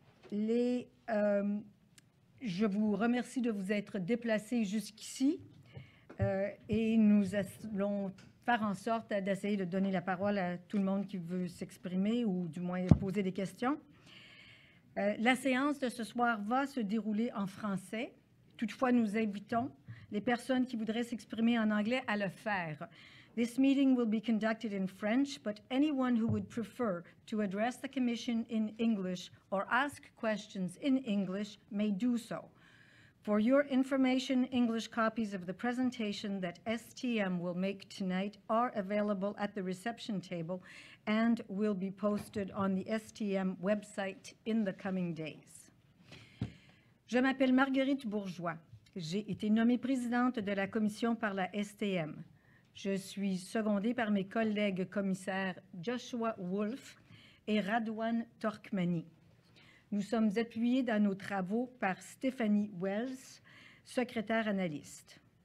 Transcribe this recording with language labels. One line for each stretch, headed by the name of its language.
French: Je vous remercie de vous être déplacés jusqu'ici et nous allons faire en sorte d'essayer de donner la parole à tout le monde qui veut s'exprimer ou du moins poser des questions. La séance de ce soir va se dérouler en français. Toutefois, nous invitons les personnes qui voudraient s'exprimer en anglais à le faire.
English: This meeting will be conducted in French, but anyone who would prefer to address the Commission in English or ask questions in English may do so. For your information, English copies of the presentation that STM will make tonight are available at the reception table and will be posted on the STM website in the coming days.
French: Je m'appelle Marguerite Bourgeois. J'ai été nommée présidente de la commission par la STM. Je suis secondée par mes collègues commissaires Joshua Wolf et Radwan Torkmani. Nous sommes appuyés dans nos travaux par Stéphanie Wells, secrétaire analyste.